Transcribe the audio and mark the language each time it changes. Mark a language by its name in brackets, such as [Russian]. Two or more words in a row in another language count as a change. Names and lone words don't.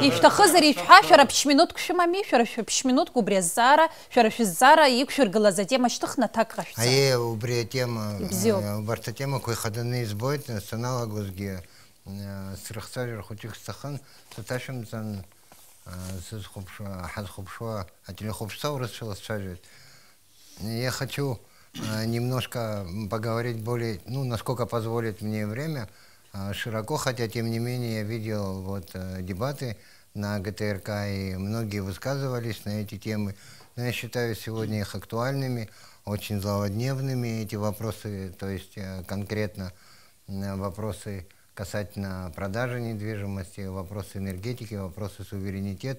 [Abkhazian] Ишәҭахызар ишәҳәа, шәара ԥшь-минуҭк шәымами, шәара ԥшь-минуҭк убри азҵаара, шәара шәызҵаара иқәшәыргылаз атема шьҭыхны аҭак ҟашәҵа. Убри атема, убарҭ атемақәа ихаданы избоит, саналагозгьы срыхцәажәар хәыҷык сҭахын, саҭашәымҵан ҳазхәаԥшуа ателехәаԥшцәа урысшәала сцәажәоит. [Russian] Я хочу немножко поговорить более, насколько позволит мне время, широко, хотя тем не менее я видел дебаты на ГТРК, и многие высказывались на эти темы, но я считаю сегодня их актуальными, очень злободневными эти вопросы, то есть конкретно вопросы касательно продажи недвижимости, вопросы энергетики, вопросы суверенитета.